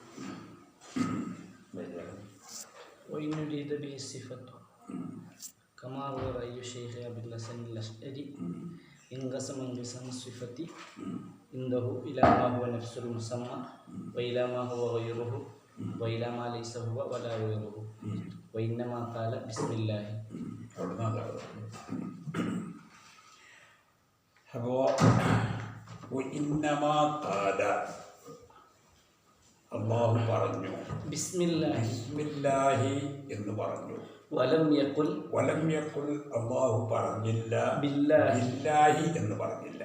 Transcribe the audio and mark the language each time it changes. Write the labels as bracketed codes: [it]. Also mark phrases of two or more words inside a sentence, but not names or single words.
[ar] وإن يريد به الصفة كما هو رأي الشيخ أبي الحسن الأشعري انقسم انقسام الصفة عنده إلى ما هو نفس المسمى وإلى ما هو غيره وإلى ما ليس هو ولا غيره وإنما قال بسم الله. [ml] അള്ളാഹു പറഞ്ഞു ബിസ്മില്ലാഹി എന്ന് പറഞ്ഞു. [ar] ولم يقل [ml] അള്ളാഹു പറഞ്ഞില്ല ബില്ലാഹി എന്ന് പറഞ്ഞില്ല.